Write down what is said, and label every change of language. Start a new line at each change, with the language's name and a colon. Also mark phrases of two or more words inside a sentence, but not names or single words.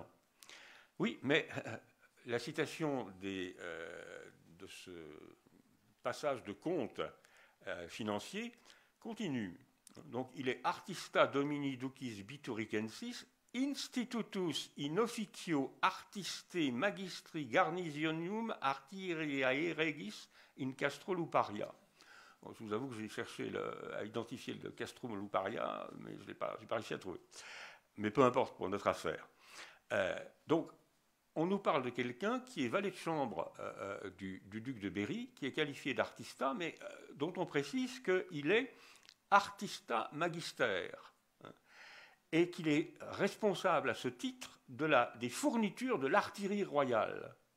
French: Oui, mais la citation de ce passage de compte financier continue. Donc il est
Latin: artista domini ducis bituricensis institutus in officio artiste magistri garnisonium artiriae regis in castro luparia.
French: Bon, je vous avoue que j'ai cherché à identifier le castrum luparia, mais je n'ai pas réussi à trouver. Mais peu importe pour notre affaire. Donc on nous parle de quelqu'un qui est valet de chambre du duc de Berry, qui est qualifié d'artista, mais dont on précise qu'il est
Latin: artista magister,
French: hein, et qu'il est responsable à ce titre des fournitures de l'artillerie royale.